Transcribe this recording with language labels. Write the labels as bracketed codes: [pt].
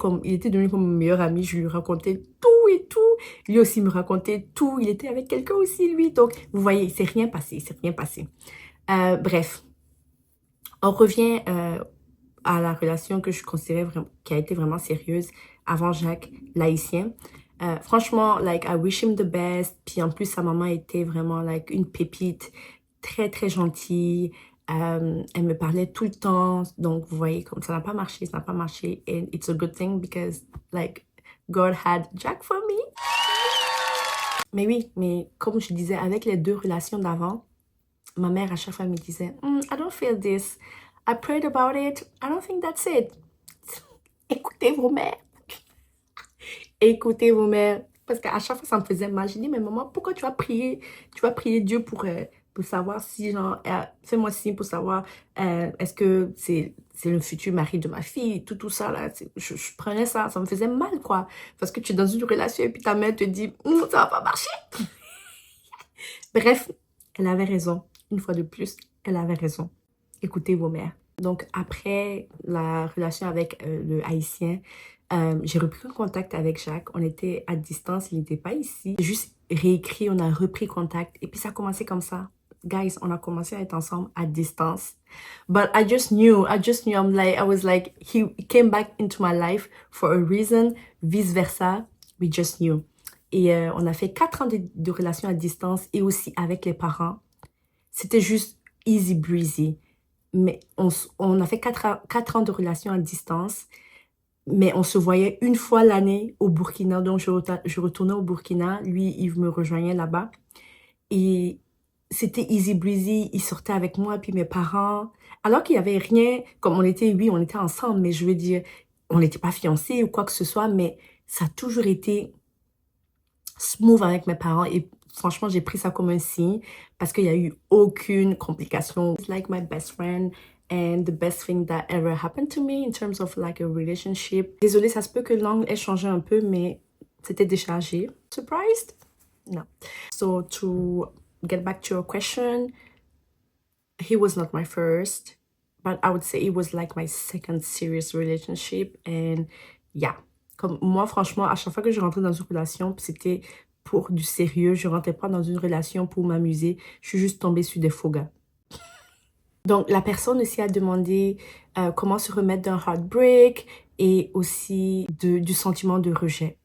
[fr] Il était devenu comme mon meilleur ami. Je lui racontais tout et tout. Lui aussi me racontait tout. Il était avec quelqu'un aussi, lui. Donc, vous voyez, il s'est rien passé. Bref, on revient à la relation que je considérais vraiment, qui a été vraiment sérieuse avant Jacques, l'haïtien. Franchement, [en] like, I wish him the best. [fr] Puis en plus, sa maman était vraiment, like, une pépite, très, très gentille. Elle me parlait tout le temps. Donc, vous voyez, comme ça n'a pas marché. [en] And it's a good thing, because, like, God had Jack for me. [fr] Mais oui, mais comme je disais, avec les deux relations d'avant, ma mère, à chaque fois, me disait, [en] I don't feel this. I prayed about it. I don't think that's it. [fr] Écoutez vos mères. Écoutez vos mères. Parce qu'à chaque fois, ça me faisait mal. J'ai dit, mais maman, pourquoi tu vas prier Dieu pour savoir si, genre, fais-moi signe pour savoir est-ce que c'est le futur mari de ma fille, tout ça, là. Je prenais ça me faisait mal, quoi. Parce que tu es dans une relation et puis ta mère te dit, ça va pas marcher. Bref, elle avait raison. Une fois de plus, elle avait raison. Écoutez vos mères. Donc, après la relation avec le Haïtien, j'ai repris contact avec Jacques. On était à distance, il n'était pas ici. J'ai juste réécrit, on a repris contact. Et puis, ça a commencé comme ça. guys, on a commencé à être ensemble à distance. [en] But I just knew, I was like, he came back into my life for a reason, vice versa, we just knew. [fr] Et on a fait 4 ans de relation à distance et aussi avec les parents. C'était juste [en] easy breezy. [fr] Mais on a fait 4 ans de relation à distance, mais on se voyait une fois l'année au Burkina. Donc, je retournais au Burkina. Lui, il me rejoignait là-bas. Et c'était [en] easy breezy. [fr] Il sortait avec moi, puis mes parents. Alors qu'il n'y avait rien, comme on était ensemble, mais je veux dire, on n'était pas fiancés ou quoi que ce soit, mais ça a toujours été smooth avec mes parents. Et franchement, j'ai pris ça comme un signe parce qu'il n'y a eu aucune complication. [en] It's like my best friend and the best thing that ever happened to me in terms of like a relationship. [fr] Désolée, ça se peut que l'angle ait changé un peu, mais c'était déchargé. [en] Surprised? No. So to get back to your question, he was not my first, but I would say it was like my second serious relationship. And yeah. [fr] Comme moi, franchement, à chaque fois que je rentrais dans une relation, c'était pour du sérieux. Je rentrais pas dans une relation pour m'amuser. Je suis juste tombée sur des faux gars. Donc, la personne aussi a demandé comment se remettre d'un heartbreak et aussi du sentiment de rejet.